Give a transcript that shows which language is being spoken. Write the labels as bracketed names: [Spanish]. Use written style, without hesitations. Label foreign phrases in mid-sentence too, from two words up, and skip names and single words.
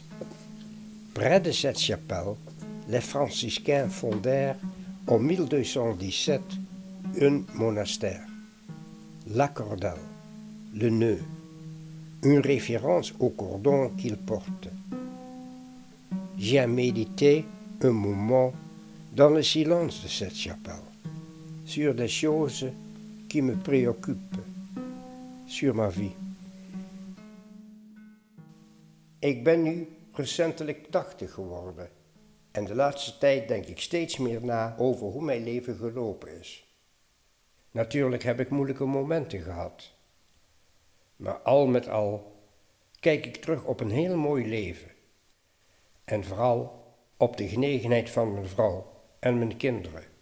[French] Près de cette chapelle, les franciscains fondèrent en 1217 un monastère, la cordelle, le nœud, une référence au cordon qu'ils portent. J'ai médité un moment dans le silence de cette chapelle, sur des choses qui me préoccupent, sur ma vie. [Dutch] Ik ben nu recentelijk 80 geworden en de laatste tijd denk ik steeds meer na over hoe mijn leven gelopen is. Natuurlijk heb ik moeilijke momenten gehad, maar al met al kijk ik terug op een heel mooi leven en vooral op de genegenheid van mijn vrouw en mijn kinderen.